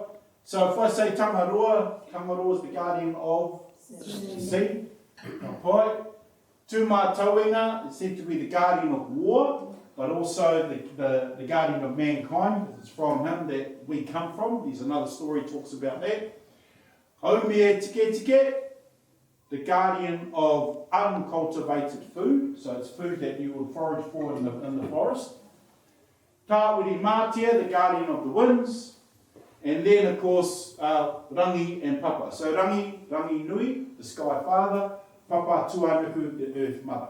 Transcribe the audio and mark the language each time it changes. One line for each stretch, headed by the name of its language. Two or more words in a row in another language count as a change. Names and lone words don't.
English: So if I say Tangaroa is the guardian of sea. Tūmatauinga is said to be the guardian of war, but also the guardian of mankind, because it's from him that we come from. There's another story that talks about that. Māui-Tikitiki-a-Taranga, the guardian of uncultivated food, so it's food that you would forage for in the forest. Tawhirimatea, the guardian of the winds. And then, of course, Rangi and Papa. So Rangi Nui, the sky father, Papa Tuanuku, the earth mother.